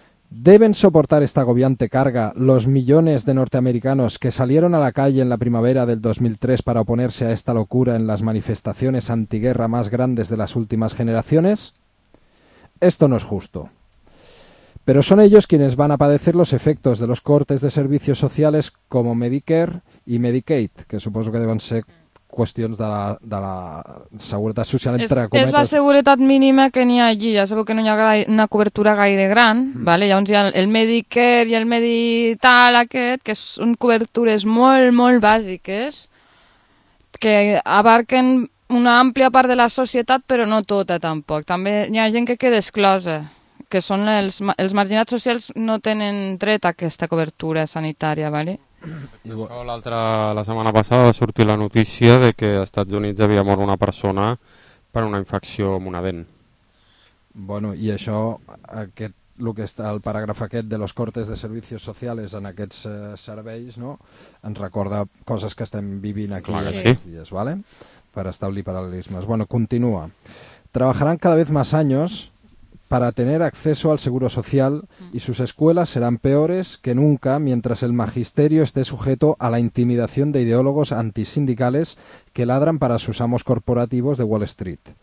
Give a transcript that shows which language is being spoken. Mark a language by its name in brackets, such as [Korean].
[Spanish] ¿Deben soportar esta agobiante carga los millones de norteamericanos que salieron a la calle en la primavera del 2003 para oponerse a esta locura en las manifestaciones antiguerra más grandes de las últimas generaciones? Esto no es justo. Pero son ellos quienes van a padecer los efectos de los cortes de servicios sociales como Medicare y Medicaid, que supongo que deben ser [Catalan] qüestions de la seguretat social, entre cometes. És la seguretat mínima que n'hi ha allí. Ja sabeu que no hi ha una cobertura gaire gran. Vale? Llavors hi ha el Medicare i el Medital aquest, que són cobertures molt, molt bàsiques, que abarquen una àmplia part de la societat, però no tota, tampoc. També hi ha gent que queda exclosa, que són els marginats socials, no tenen dret a aquesta cobertura sanitària, vale? Això, la setmana passada va sortir la notícia de que als Estats Units havia mort una persona per una infecció amb una dent. Bueno, i això, aquest, el que està el paràgraf aquest de [Spanish] los cortes de servicios sociales [Catalan] en aquests serveis, no? Ens recorda coses que estem vivint aquí aquests dies, vale? Per establir paral·lelismes. Bueno, continua. [Spanish] Trabajarán cada vez más años para tener acceso al seguro social y sus escuelas serán peores que nunca mientras el magisterio esté sujeto a la intimidación de ideólogos antisindicales que ladran para sus amos corporativos de Wall Street.